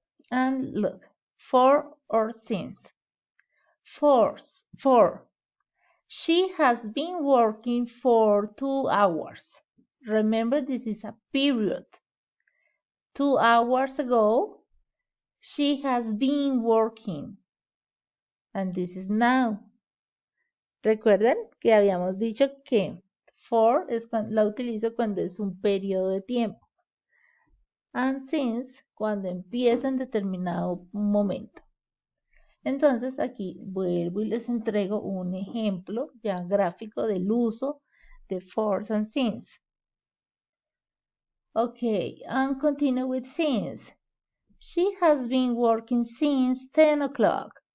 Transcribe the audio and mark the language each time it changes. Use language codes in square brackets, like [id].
[en] And look, for or since. For. She has been working for 2 hours. Remember, this is a period. 2 hours ago, she has been working. And this is now. [es] Recuerden que habíamos dicho que for la utilizo cuando es un periodo de tiempo. [en] And since [es] cuando empieza en determinado momento. Entonces aquí vuelvo y les entrego un ejemplo ya gráfico del uso [en] the for's and since. Okay, and continue with since. She has been working since 10 o'clock.